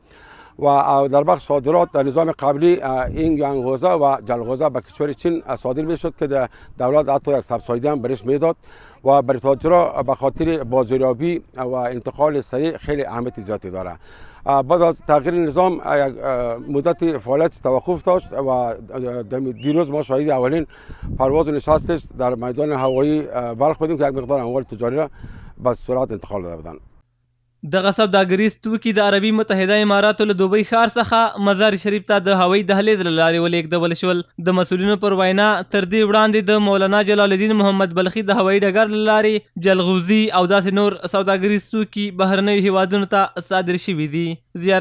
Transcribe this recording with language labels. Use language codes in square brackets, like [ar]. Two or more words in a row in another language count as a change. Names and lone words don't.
[fa] و در بخش صادرات در نظام قبلی این یانگوزه و جلغوزه به کشور چین صادر میشد که دولت حتی یک سبسایدی هم برش میداد و برای تاجرها به خاطر بازاریابی و انتقال سریع خیلی اهمیت زیادی داره. بعد از تغییر نظام مدت فعالیت توقف داشت و دیروز ما شاهد اولین پرواز و نشست در میدان هوایی بلخ بودیم که یک مقدار اموال تجاری را به سرعت انتقال داده بودند. [ps] دغه سوداګریز توکي د عربي متحده اماراتو له دوبۍ ښار څخه مزار شریف ته د هوایي دهلیز له لارې ولېږدول شول. د مسؤلینو پر وینا تر دې وړاندې د مولانا جلال الدین محمد بلخي د هوایي ډګر له لارې جلغوزي او داسې نور سوداګریز توکي بهرنیو هیوادونو ته صادر شوي دي.